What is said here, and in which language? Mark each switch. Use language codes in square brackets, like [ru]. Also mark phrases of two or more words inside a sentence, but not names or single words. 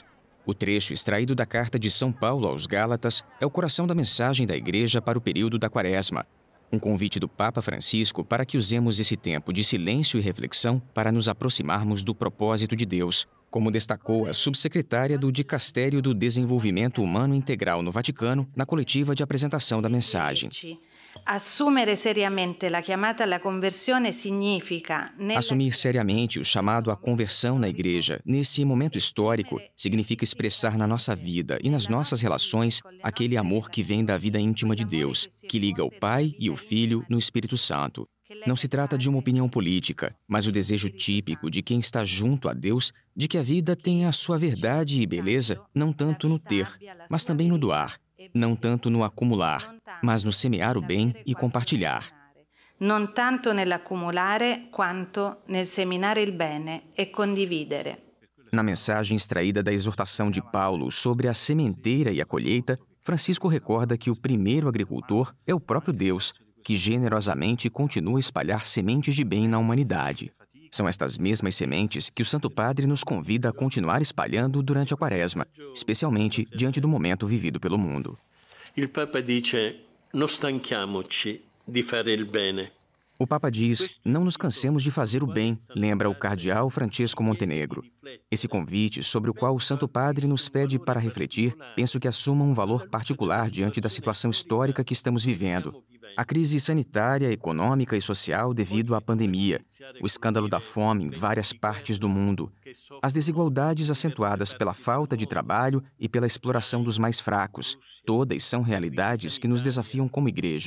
[pt] O trecho extraído da carta de São Paulo aos Gálatas é o coração da mensagem da Igreja para o período da Quaresma. Um convite do Papa Francisco para que usemos esse tempo de silêncio e reflexão para nos aproximarmos do propósito de Deus, como destacou a subsecretária do Dicastério do Desenvolvimento Humano Integral no Vaticano na coletiva de apresentação da mensagem. [it] Assumere seriamente la chiamata alla conversione significa... [pt] Assumir seriamente o chamado à conversão na Igreja, nesse momento histórico, significa expressar na nossa vida e nas nossas relações aquele amor que vem da vida íntima de Deus, que liga o Pai e o Filho no Espírito Santo. Não se trata de uma opinião política, mas o desejo típico de quem está junto a Deus de que a vida tenha a sua verdade e beleza não tanto no ter, mas também no doar. Não tanto no acumular, mas no semear o bem e compartilhar. [it] Não tanto nell'accumulare quanto nel seminare il bene e condividere. [pt] Na mensagem extraída da exortação de Paulo sobre a sementeira e a colheita, Francisco recorda que o primeiro agricultor é o próprio Deus, que generosamente continua a espalhar sementes de bem na humanidade. São estas mesmas sementes que o Santo Padre nos convida a continuar espalhando durante a Quaresma, especialmente diante do momento vivido pelo mundo. [it] Il Papa dice: non stanchiamoci di fare il bene. [pt] O Papa diz: não nos cansemos de fazer o bem, lembra o cardeal Francesco Montenegro. Esse convite, sobre o qual o Santo Padre nos pede para refletir, penso que assuma um valor particular diante da situação histórica que estamos vivendo. A crise sanitária, econômica e social devido à pandemia, o escândalo da fome em várias partes do mundo, as desigualdades acentuadas pela falta de trabalho e pela exploração dos mais fracos, todas são realidades que nos desafiam como Igreja.